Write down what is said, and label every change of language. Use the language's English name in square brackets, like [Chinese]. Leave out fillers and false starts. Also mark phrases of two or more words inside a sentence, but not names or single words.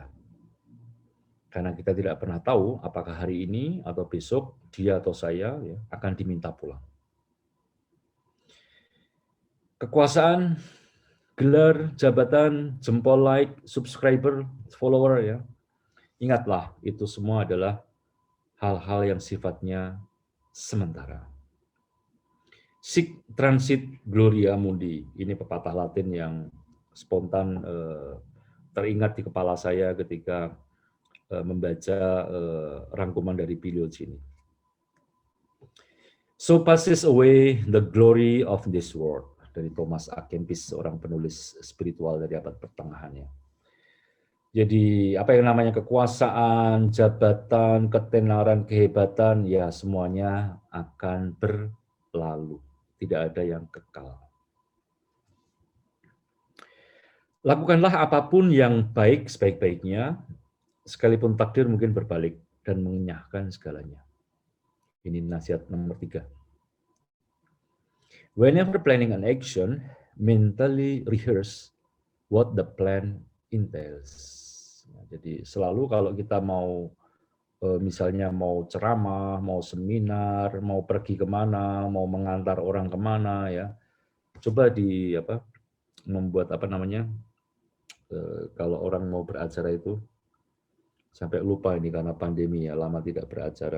[Indonesian] Karena kita tidak pernah tahu apakah hari ini atau besok dia atau saya ya, akan diminta pulang. Kekuasaan, gelar, jabatan, jempol [English] like, subscriber, follower [Indonesian] ya. Ingatlah, itu semua adalah hal-hal yang sifatnya sementara. [Latin] Sic transit gloria mundi. [Indonesian] Ini pepatah Latin yang spontan teringat di kepala saya ketika membaca rangkuman dari Pigliucci ini. [English] So passes away the glory of this world, [Indonesian] dari Thomas A. Kempis, seorang penulis spiritual dari abad pertengahan ya. Jadi apa yang namanya kekuasaan, jabatan, ketenaran, kehebatan, ya semuanya akan berlalu. Tidak ada yang kekal. Lakukanlah apapun yang baik sebaik-baiknya, sekalipun takdir mungkin berbalik dan mengenyahkan segalanya. Ini nasihat nomor 3. [English] Whenever planning an action, mentally rehearse what the plan entails. [Indonesian] Jadi selalu kalau kita mau misalnya mau ceramah, mau seminar, mau pergi kemana, mau mengantar orang kemana ya, coba membuat kalau orang mau beracara itu, sampai lupa ini karena pandemi ya, lama tidak beracara.